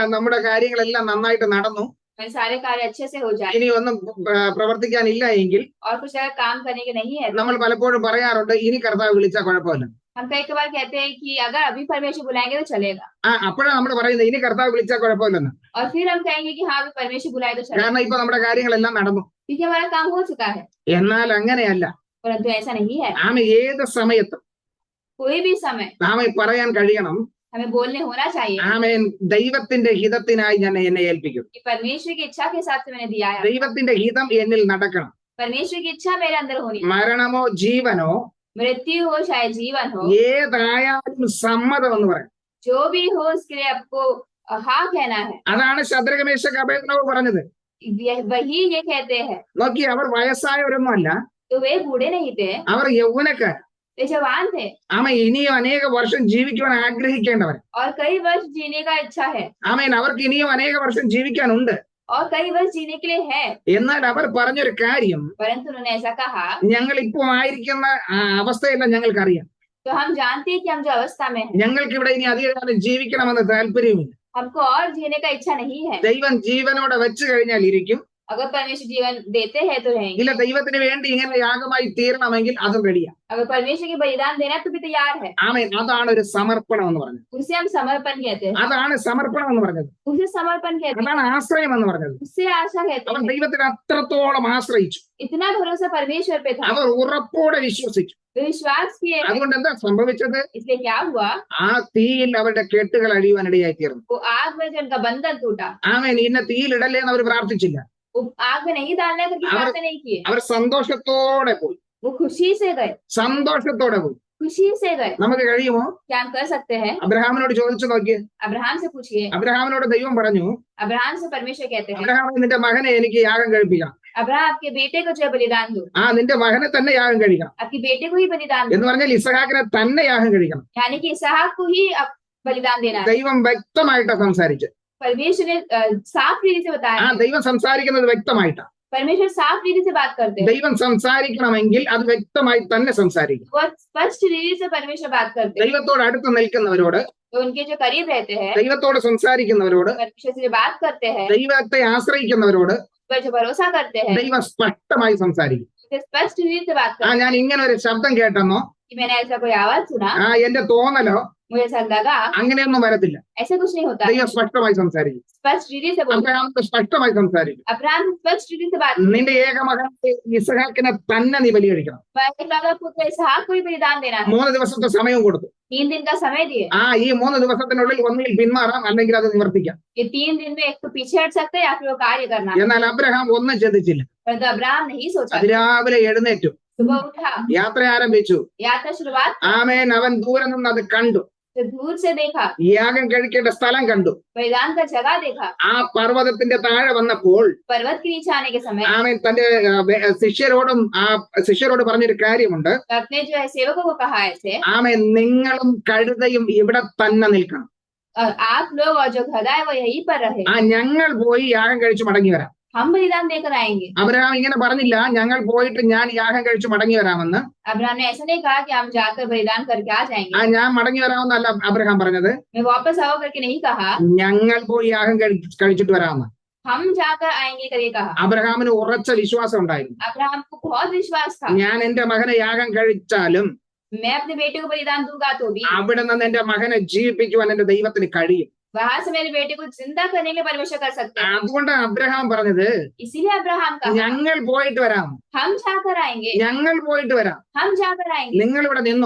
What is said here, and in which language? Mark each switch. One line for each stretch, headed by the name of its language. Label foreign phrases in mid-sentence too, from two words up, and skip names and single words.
Malayalam: നമ്മുടെ കാര്യങ്ങളെല്ലാം നന്നായിട്ട് നടന്നു,
Hindi: हमारे सारे कार्य अच्छे से हो जाए
Malayalam: ഇനി ഒന്നും പ്രവർത്തിക്കാനില്ല എങ്കിൽ
Hindi: और कुछ अगर काम करने के नहीं है,
Malayalam: നമ്മൾ പലപ്പോഴും പറയാറുണ്ട്, ഇനി കർത്താവ് വിളിച്ചാൽ കുഴപ്പമില്ല.
Hindi: हम कई बार कहते हैं कि अगर अभी परमेश्वर बुलाएंगे तो चलेगा।
Malayalam: അപ്പോഴാണ് നമ്മൾ പറയുന്നത് ഇനി കർത്താവ് വിളിച്ചാൽ കുഴപ്പമില്ലെന്ന്.
Hindi: और फिर हम कहेंगे कि हाँ अभी परमेश्वर बुलाए तो चलेगा,
Malayalam: കാരണം ഇപ്പൊ നമ്മുടെ കാര്യങ്ങളെല്ലാം നടന്നു.
Hindi: क्योंकि हमारा काम हो चुका है।
Malayalam: എന്നാൽ അങ്ങനെയല്ല.
Hindi: परंतु ऐसा नहीं है।
Malayalam: ഏത് സമയത്തും
Hindi: कोई भी समय
Malayalam: പറയാൻ കഴിയണം,
Hindi: हमें बोलने होना चाहिए
Malayalam: ആമേൻ ദൈവത്തിന്റെ ഹിതത്തിനായി ഞാൻ എന്നെ ഏൽപ്പിക്കും.
Hindi: कि परमेश्वर की इच्छा के हिसाब से मैंने दिया है।
Malayalam: ദൈവത്തിന്റെ ഹിതം എന്നിൽ നടക്കണം.
Hindi: परमेश्वर की इच्छा मेरे अंदर होनी है।
Malayalam: മരണമോ ജീവനോ
Hindi: मृत्यु हो चाहे जीवन हो,
Malayalam: ഏതായാലും സമ്മതം എന്ന് പറയും.
Hindi: जो भी हो उसके लिए आपको हाँ कहना है।
Malayalam: അതാണ് ശദ്രക് മേശക് അബേദ്നേഗോ പറഞ്ഞത്.
Hindi: वही ये कहते हैं।
Malayalam: നോക്കി, അവർ വയസ്സായവരൊന്നും അല്ല,
Hindi: तो वे बूढ़े नहीं थे,
Malayalam: അവർ യൗവനക്കാർ.
Hindi: वे जवान थे
Malayalam: ഇനിയും അനേക വർഷം ജീവിക്കുവാൻ ആഗ്രഹിക്കേണ്ടവർ.
Hindi: और कई वर्ष जीने का इच्छा है
Malayalam: അവർക്ക് ഇനിയും അനേക വർഷം ജീവിക്കാനുണ്ട്.
Hindi: और कई वर्ष जीने के लिए है।
Malayalam: എന്നാൽ അവർ പറഞ്ഞൊരു കാര്യം,
Hindi: परंतु उन्होंने ऐसा कहा,
Malayalam: ഞങ്ങൾ ഇപ്പോ ആയിരിക്കുന്ന അവസ്ഥയല്ല ഞങ്ങൾക്കറിയാം.
Hindi: तो हम जानते हैं कि हम जो अवस्था में हैं,
Malayalam: ഞങ്ങൾക്ക് ഇവിടെ ഇനി അധികകാലം ജീവിക്കണമെന്ന് താല്പര്യമില്ല.
Hindi: हमको और जीने का इच्छा नहीं है।
Malayalam: ദൈവം ജീവനോടെ വെച്ച് കഴിഞ്ഞാൽ ഇരിക്കും.
Hindi: अगर परमेश्वर जीवन देते हैं तो रहेंगे,
Malayalam: ഇല്ല ദൈവത്തിന് വേണ്ടി ഇങ്ങനെ യാഗമായി തീരണമെങ്കിൽ അതും റെഡിയാ.
Hindi: अगर परमेश्वर के बलिदान देना है तो भी तैयार है।
Malayalam: ആമേൻ. അതാണ് ഒരു സമർപ്പണം എന്ന് പറഞ്ഞത്.
Hindi: उसे हम समर्पण कहते हैं,
Malayalam: അതാണ് സമർപ്പണം എന്ന് പറഞ്ഞത്.
Hindi: उसे समर्पण कहते हैं,
Malayalam: അതാണ് ആശ്രയം എന്ന് പറഞ്ഞത്.
Hindi: उससे आशा कहते
Malayalam: അവൻ
Hindi: हैं।
Malayalam: ദൈവത്തിന് അത്രത്തോളം ആശ്രയിച്ചു.
Hindi: इतना भरोसा परमेश्वर पे था,
Malayalam: അവർ ഉറപ്പോടെ വിശ്വസിച്ചു.
Hindi: वे विश्वास किए।
Malayalam: അതുകൊണ്ട് എന്താ സംഭവിച്ചത്?
Hindi: इसलिए क्या हुआ,
Malayalam: ആ തീയിൽ അവരുടെ കെട്ടുകൾ അഴിയുവാനിടയായി തീർന്നു.
Hindi: वो आग में जो उनका बंधन टूटा,
Malayalam: ആമേൻ. ഇന്ന തീയിലിടല്ലേ എന്ന് അവർ പ്രാർത്ഥിച്ചില്ല.
Hindi: वो आग में नहीं डालने करके प्रार्थना नहीं किए,
Malayalam: അവർ സന്തോഷത്തോടെ പോയി.
Hindi: वो खुशी से गए,
Malayalam: സന്തോഷത്തോടെ പോയി.
Hindi: खुशी से गए।
Malayalam: നമുക്ക് കഴിയുമോ?
Hindi: क्या हम कर सकते हैं?
Malayalam: അബ്രഹാമിനോട് ചോദിച്ചു നോക്കിയേ.
Hindi: अब्राहम से पूछिए,
Malayalam: അബ്രഹാമിനോട് ദൈവം പറഞ്ഞു,
Hindi: अब्राहम से परमेश्वर कहते हैं,
Malayalam: അബ്രഹാം നിന്റെ മകനെ എനിക്ക് യാഗം കഴിപ്പിക്കാം.
Hindi: अब्राहम आपके बेटे को जो है बलिदान दो,
Malayalam: നിന്റെ മകനെ തന്നെ യാഗം കഴിക്കണം
Hindi: आपके बेटे को ही बलिदान दो,
Malayalam: എന്ന് പറഞ്ഞാൽ ഇസഹാക്കിനെ തന്നെ യാഗം കഴിക്കണം.
Hindi: यानी कि इसहाक को ही आप बलिदान देना है।
Malayalam: ദൈവം വ്യക്തമായിട്ടാ സംസാരിച്ചത്.
Hindi: परमेश्वर ने साफ रीति से बताया है।
Malayalam: ദൈവം സംസാരിക്കുന്നത് വ്യക്തമായിട്ടാ.
Hindi: परमेश्वर साफ रीति से बात करते हैं,
Malayalam: ദൈവം സംസാരിക്കണമെങ്കിൽ അത് വ്യക്തമായി തന്നെ സംസാരിക്കും.
Hindi: बहुत स्पष्ट रीति से परमेश्वर बात करते हैं।
Malayalam: ദൈവത്തോട് അടുത്ത് നിൽക്കുന്നവരോട്,
Hindi: तो उनके जो करीब रहते हैं,
Malayalam: ദൈവത്തോട് സംസാരിക്കുന്നവരോട്,
Hindi: परमेश्वर से जो बात करते हैं,
Malayalam: ദൈവത്തെ ആശ്രയിക്കുന്നവരോട്
Hindi: पर जो भरोसा करते हैं,
Malayalam: ദൈവം സ്പഷ്ടമായി സംസാരിക്കും.
Hindi: उसे स्पष्ट रीति से बात करते
Malayalam: ഞാൻ ഇങ്ങനെ ഒരു ശബ്ദം കേട്ടെന്നോ,
Hindi: हैं कि मैंने ऐसा कोई आवाज सुना,
Malayalam: എന്റെ തോന്നലോ,
Hindi: मुझे ऐसा लगा,
Malayalam: അങ്ങനെയൊന്നും വരത്തില്ല.
Hindi: ऐसा कुछ नहीं होता।
Malayalam: ദൈവം സ്പഷ്ടമായി സംസാരിക്കും.
Hindi: स्पष्ट रीति से बोलते हैं,
Malayalam: അബ്രഹാം സ്പഷ്ടമായി സംസാരിക്കും.
Hindi: अब्राहम से स्पष्ट रीति से बात,
Malayalam: നിന്റെ ഏകമകൻ ഇസഹാക്കിനെ തന്നെ നീ ബലി കഴിക്കണം.
Hindi: एकलौता पुत्र इसहाक को ही बलिदान देना है।
Malayalam: 3 ദിവസത്തെ സമയം കൊടുത്തു.
Hindi: 3 दिन का समय दिए,
Malayalam: ഈ 3 ദിവസത്തിനുള്ളിൽ ഒന്നുകിൽ പിന്മാറാം, അല്ലെങ്കിൽ അത് നിവർത്തിക്കാം.
Hindi: ये 3 दिन में एक तो पीछे हट सकते हैं या फिर वो कार्य करना है।
Malayalam: എന്നാൽ അബ്രഹാം ഒന്നും ചിന്തിച്ചില്ല.
Hindi: परंतु अब्राहम नहीं सोचा,
Malayalam: അതിരാവിലെ എഴുന്നേറ്റു,
Hindi: सुबह उठा,
Malayalam: യാത്ര ആരംഭിച്ചു.
Hindi: यात्रा शुरुआत,
Malayalam: ആമേൻ. അവൻ ദൂരെ നിന്ന് അത് കണ്ടു.
Hindi: तो दूर से देखा,
Malayalam: യാഗം കഴിക്കേണ്ട സ്ഥലം കണ്ടു.
Hindi: बलिदान का जगह देखा।
Malayalam: ആ പർവ്വതത്തിന്റെ താഴെ വന്നപ്പോൾ
Hindi: पर्वत के नीचे आने के समय
Malayalam: ആമേൻ തന്റെ ശിഷ്യരോട് പറഞ്ഞൊരു കാര്യമുണ്ട്.
Hindi: अपने जो है सेवकों को कहा ऐसे,
Malayalam: ആമേൻ. നിങ്ങളും കഴുതയും ഇവിടെ തന്നെ നിൽക്കണം.
Hindi: और आप लोग और जो गधा है वो यहीं पर रहे,
Malayalam: ഞങ്ങൾ പോയി യാഗം കഴിച്ചു മടങ്ങി വരാം.
Hindi: हम बलिदान देकर आएंगे।
Malayalam: അബ്രഹാം ഇങ്ങനെ പറഞ്ഞില്ല, ഞങ്ങൾ പോയിട്ട് ഞാൻ യാഗം കഴിച്ചു മടങ്ങി വരാമെന്ന്.
Hindi: अब्राहम ने ऐसा नहीं कहा कि हम जाकर बलिदान करके आ जाएंगे,
Malayalam: ഞാൻ മടങ്ങി വരാമെന്നല്ല അബ്രഹാം പറഞ്ഞത്.
Hindi: मैं वापस आओ करके नहीं कहा,
Malayalam: ഞങ്ങൾ പോയി യാഗം കഴിച്ചിട്ട് വരാമെന്ന്.
Hindi: हम जाकर आएंगे करके कहा।
Malayalam: അബ്രഹാമിന് ഉറച്ച വിശ്വാസം ഉണ്ടായിരുന്നു.
Hindi: अब्राहम को बहुत विश्वास था,
Malayalam: ഞാൻ എന്റെ മകനെ യാഗം കഴിച്ചാലും
Hindi: मैं अपने बेटे को बलिदान दूंगा तो भी
Malayalam: അവിടെ നിന്ന് എന്റെ മകനെ ജീവിപ്പിക്കുവാൻ എന്റെ ദൈവത്തിന് കഴിയും.
Hindi: वहां से मेरे बेटे को जिंदा करने के लिए परमेश्वर कर सकते हैं।
Malayalam: അതുകൊണ്ട് അബ്രഹാം പറഞ്ഞത്,
Hindi: इसीलिए अब्राहम कहा,
Malayalam: ഞങ്ങൾ പോയിട്ട് വരാം,
Hindi: हम जाकर आएंगे,
Malayalam: ഞങ്ങൾ പോയിട്ട് വരാം.
Hindi: हम जाकर आएंगे,
Malayalam: നിങ്ങൾ ഇവിടെ നിന്നോ.